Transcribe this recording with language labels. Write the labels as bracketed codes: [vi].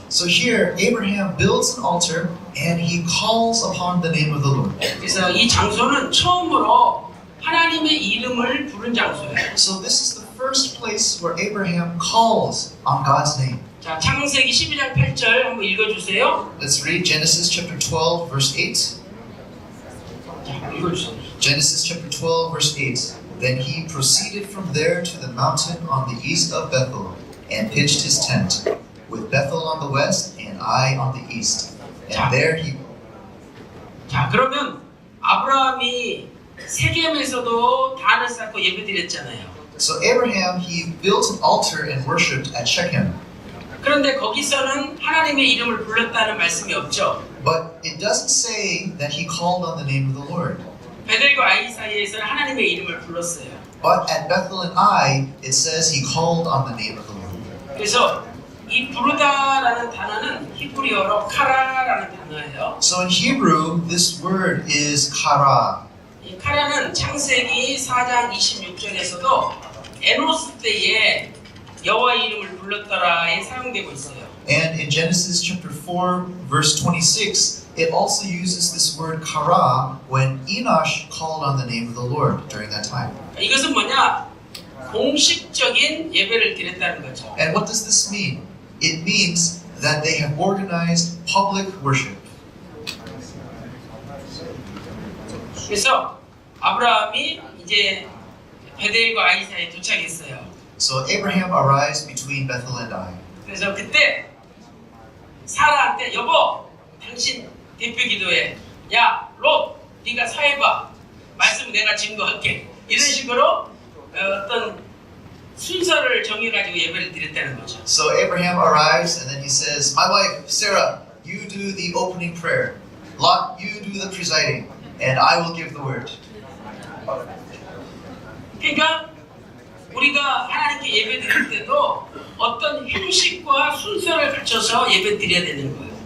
[en] So here, Abraham builds an altar and he calls upon the name of the Lord. [ko] 그래서 이 장소는 처음으로 하나님의 이름을 부른 장소예요. [en] So this is the first place where Abraham calls on God's name. [ko] 자, 창세기 12장 8절 한번 읽어주세요. [en] Let's read Genesis chapter 12, verse 8. [ko] 자, 읽어주세요. [en] Genesis chapter 12, verse 8. Then he proceeded from there to the mountain on the east of Bethel, and pitched his tent, with Bethel on the west and Ai on the east. And there he... [ko] 자, 그러면 아브라함이 세겜에서도 단을 쌓고 예배드렸잖아요. [en] So Abraham, he built an altar and worshipped at Shechem. [ko] 그런데 거기서는 하나님의 이름을 불렀다는 말씀이 없죠. [en] But it doesn't say that he called on the name of the Lord. [ko] 베델과 아이 사이에서는 하나님의 이름을 불렀어요. [en] But at Bethel and Ai, it says he called on the name of the Lord. [ko] 그래서 이 부르다라는 단어는 히브리어로 카라라는 단어예요. [en] So in Hebrew, this word is kara. [ko] 이 카라는 창세기 4장 26절에서도 에노스 때에 여호와 이름을 불렀더라에 사용되고 있어요. [en] And in Genesis chapter 4, verse 26, it also uses this word kara when Enosh called on the name of the Lord during that time. [ko] 이것은 뭐냐? 공식적인 예배를 드렸다는 거죠. [en] And what does this mean? It means that they have organized public worship. [ko] 그래서 아브라함이 이제 베델과 아이 사이에 도착했어요. [en] So Abraham arrives between Bethel and Ai. [ko] 그래서 그때 사라한테 여보, 당신 대표 기도해. 야, 롯, 네가 서해봐. 말씀 내가 증거할게. 이런 식으로 어떤 순서를 정해가지고 예배를 드렸다는 거죠. [en] So Abraham arrives and then he says, my wife, Sarah, you do the opening prayer. Lot, you do the presiding. And I will give the word. [ko] 그러니까 우리가 하나님께 예배 드릴 때도 어떤 형식과 순서를 갖춰서 예배 드려야 되는 거예요.